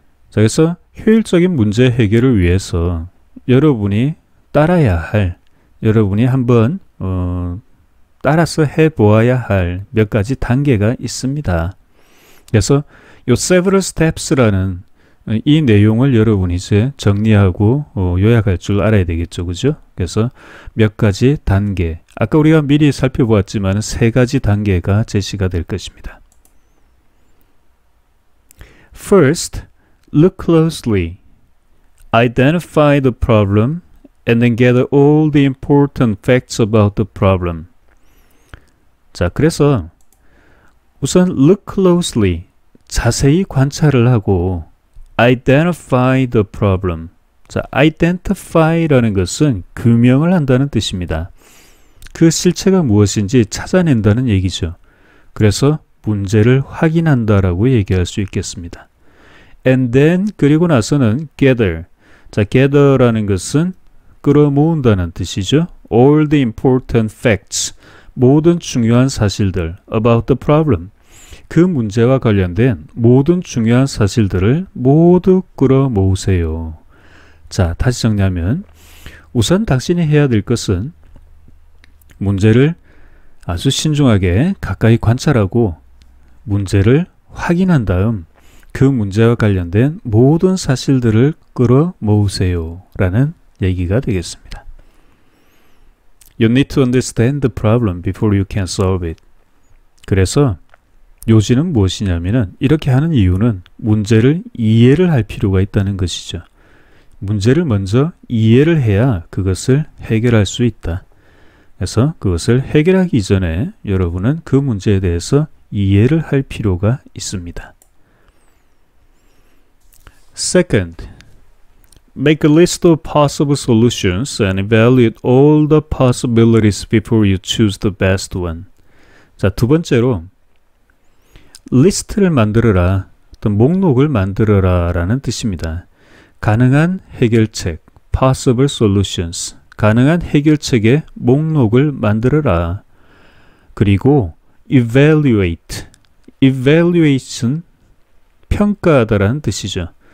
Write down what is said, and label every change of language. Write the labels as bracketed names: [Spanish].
[Korean] 자, 그래서 효율적인 문제 해결을 위해서 여러분이 따라야 할, 여러분이 한번 따라서 해보아야 할 몇 가지 단계가 있습니다. 그래서 요 [English] several steps [Korean] 라는 이 내용을 여러분이 이제 정리하고 요약할 줄 알아야 되겠죠. 그죠? 그래서 몇 가지 단계, 아까 우리가 미리 살펴보았지만 세 가지 단계가 제시가 될 것입니다. [English] First, look closely. Identify the problem and then gather all the important facts about the problem. [Korean] 자, 그래서 우선 [English] look closely, [Korean] 자세히 관찰을 하고 [English] identify the problem. [Korean] 자, identify라는 것은 규명을 한다는 뜻입니다. 그 실체가 무엇인지 찾아낸다는 얘기죠. 그래서 문제를 확인한다라고 얘기할 수 있겠습니다. [English] And then, [Korean] 그리고 나서는 gather. 자, gather라는 것은 끌어모은다는 뜻이죠. [English] All the important facts. [Korean] 모든 중요한 사실들 [English] about the problem. [Korean] 그 문제와 관련된 모든 중요한 사실들을 모두 끌어모으세요. 자, 다시 정리하면 우선 당신이 해야 될 것은 문제를 아주 신중하게 가까이 관찰하고 문제를 확인한 다음 그 문제와 관련된 모든 사실들을 끌어모으세요 라는 얘기가 되겠습니다. [English] You need to understand the problem before you can solve it. [Korean] 그래서 요지는 무엇이냐면은 이렇게 하는 이유는 문제를 이해를 할 필요가 있다는 것이죠. 문제를 먼저 이해를 해야 그것을 해결할 수 있다. 그래서 그것을 해결하기 전에 여러분은 그 문제에 대해서 이해를 할 필요가 있습니다. [English] Second, make a list of possible solutions and evaluate all the possibilities before you choose the best one. [Korean] 자, 두 번째로 리스트를 만들어라, 어떤 목록을 만들어라 라는 뜻입니다. 가능한 해결책, [English] possible solutions, [Korean] 가능한 해결책의 목록을 만들어라. 그리고 evaluate, evaluation, 평가하다라는 뜻이죠.